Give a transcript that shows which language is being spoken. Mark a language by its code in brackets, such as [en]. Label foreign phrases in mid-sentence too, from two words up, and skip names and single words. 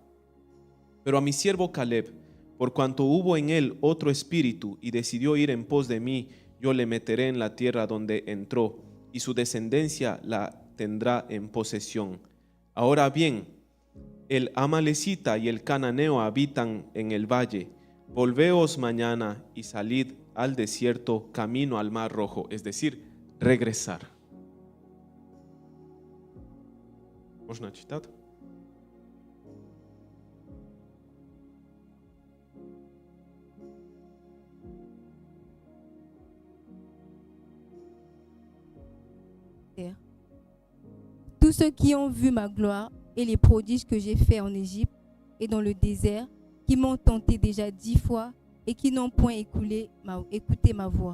[es] Pero a mi siervo Caleb, por cuanto hubo en él otro espíritu y decidió ir en pos de mí, yo le meteré en la tierra donde entró y su descendencia la tendrá en posesión. Ahora bien, el amalecita y el cananeo habitan en el valle. Volveos mañana y salid al desierto camino al mar rojo, es decir, regresar. [ru] Можно читать? [fr] Tous ceux qui ont vu ma gloire et les prodiges que j'ai faits en Égypte et dans le désert, qui m'ont tenté déjà 10 fois et qui n'ont point écouté ma voix.